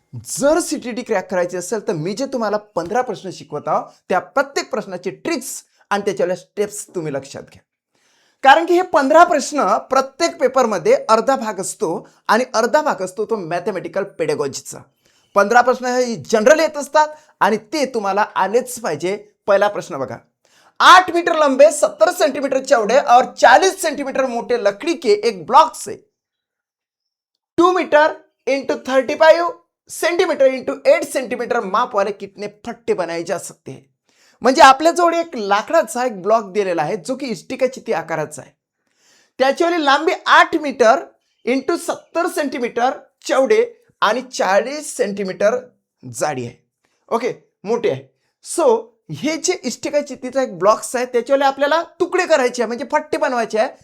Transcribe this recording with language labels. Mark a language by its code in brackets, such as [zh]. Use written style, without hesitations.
[mr] जर CTT crack करायची असेल तर मी जे तुम्हाला 15 प्रश्न शिकवत आहो त्या प्रत्येक प्रश्नाचे ट्रिक्स आणि त्याच्यावरच्या स्टेप्स तुम्ही लक्षात घ्या. कारण की हे 15 प्रश्न प्रत्येक पेपरमध्ये अर्धा भाग असतो आणि अर्धा भाग असतो तो मॅथमॅटिकल पेडॅगॉजीचा. 15 प्रश्न हे जनरल येत असतात आणि ते तुम्हाला आलेच पाहिजे. पहिला प्रश्न बघा. [hi] 8 मीटर लंबे 70 सेंटीमीटर चौड़े और 40 सेंटीमीटर मोटे लकड़ी के एक ब्लॉक से 2 metre into 35 centimetre into 8 centimetre माप वाले कितने फट्टे बनाए जा सकते हैं. [mr] म्हणजे आपल्याजवळ एक लाकडाचा एक ब्लॉक दिलेला आहे जो की इष्टिका चिती आकाराचा आहे. त्याच्यावरील लांबी 8 मीटर इंटू 70 सेंटीमीटर चौडे आणि 40 सेंटीमीटर जाडी आहे. ओके, मोठे आहे. सो हे जे इष्टिका चितीचा एक ब्लॉक्स आहे त्याच्यावर आपल्याला तुकडे करायचे आहे म्हणजे फट्टे बनवायचे आहे.